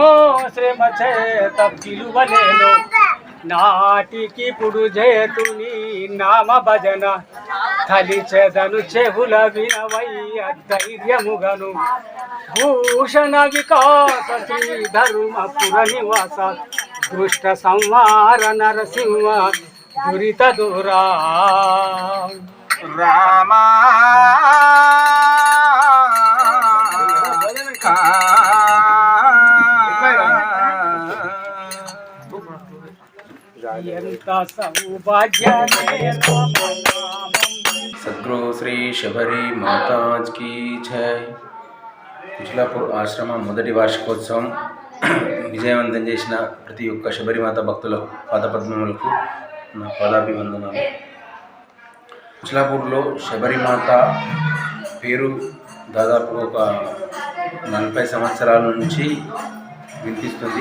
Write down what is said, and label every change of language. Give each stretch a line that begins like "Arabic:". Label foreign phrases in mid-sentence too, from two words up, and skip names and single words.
Telugu: శ్రమ చేత పిలువలేను నాటికి పుడు చేతుని నామ భజన కలిచెదను చెవుల వినవయ్య ధైర్యముగను భూషణ వికాస శ్రీధర్మపుర నివాస దుష్ట సంహార నరసింహ దురిత దూరా రామా ఎంత సౌభాగ్యమే
Hindi: सद्गुरु श्री शबरी माताज की जय
Telugu: కుచిలాపూర్ ఆశ్రమ మొదటి వార్షికోత్సవం విజయవంతం చేసిన ప్రతి ఒక్క శబరిమాత భక్తుల పాదపద్మములకు నా పాదాభివందనాలు. కుచిలాపూర్లో శబరిమాత పేరు దాదాపు ఒక 40 సంవత్సరాల నుంచి వినిపిస్తుంది.